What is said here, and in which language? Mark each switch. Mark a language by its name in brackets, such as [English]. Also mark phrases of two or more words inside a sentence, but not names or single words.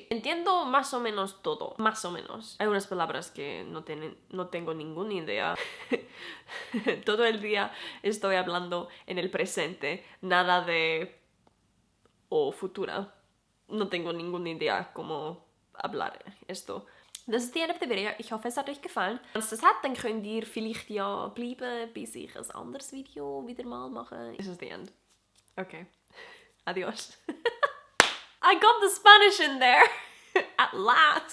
[Spanish] Entiendo más o menos todo, más o menos. Hay unas palabras que no tengo ninguna idea. Todo el día estoy hablando en el presente, nada de futura. No tengo ninguna idea cómo hablar esto. [German] Das ist die Ende der Video. Ich hoffe, es hat euch gefallen. Wenn es das hat, dann könnt ihr vielleicht ja bleiben, bis ich ein anderes Video wieder mal mache. [English] This is the end. Okay. Adios. I got the Spanish in there. At last.